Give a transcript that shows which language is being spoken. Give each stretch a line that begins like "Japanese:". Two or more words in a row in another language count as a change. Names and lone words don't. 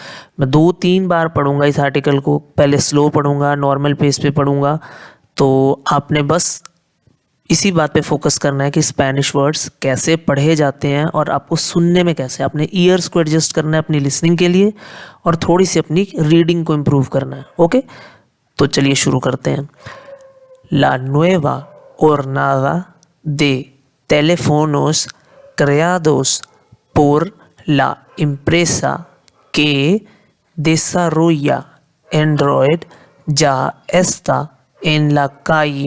Hindi: मैं 2-3 बार पढ़ूंगा इस आर्टिकल को, पहले स्लो पढ़ूंगा,
English: normal pace
Hindi: पे पढ़ूंगा। तो आपने बस इसी बात पे फोकस करना है कि
English: Spanish words
Hindi: कैसे पढ़े जाते हैं और आपको सुनने में कैसे, अपने ईयर्स को एडजस्ट करना है अपनी लिसनिंग के लिए, और थोड़ी सी अपनी रीडिंग को इम्प्रूव करना है। ओके, तो चलिए शुरू करते हैं।
Spanish: La nueva hornada de teléfonos creados por la empresa que desarrolla Android ya está en la calle.